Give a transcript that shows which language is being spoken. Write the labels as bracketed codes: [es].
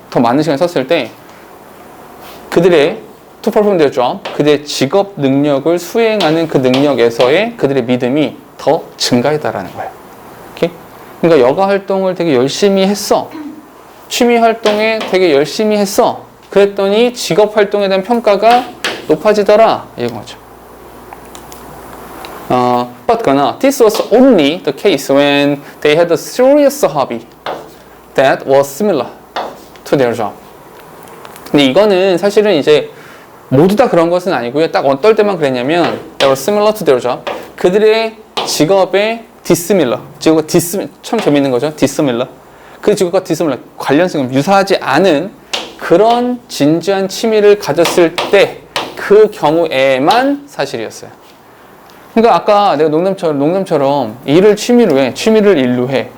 [ko] 더 많은 시간을 썼을 때 그들의 [en] to perform their job, [ko] 그들의 직업 능력을 수행하는 그 능력에서의 그들의 믿음이 더 증가했다라는 거예요. [en] Okay? [ko] 그러니까 여가 활동을 되게 열심히 했어. 취미 활동에 되게 열심히 했어. 그랬더니 직업 활동에 대한 평가가 높아지더라. 이런 거죠. [en] But [ko] 그러나 [en] this was only the case when they had a serious hobby that was similar to their job. [ko] 근데 이거는 사실은 이제 모두 다 그런 것은 아니고요. 딱 어떨 때만 그랬냐면 [en] they were similar to their job. [ko] 그들의 직업의 dissimilar. 직업과 참 재밌는 거죠. dissimilar. 그 직업과 dissimilar. 관련성은 유사하지 않은 그런 진지한 취미를 가졌을 때 그 경우에만 사실이었어요. 그러니까 아까 내가 농담처럼 일을 취미로 해, 취미를 일로 해.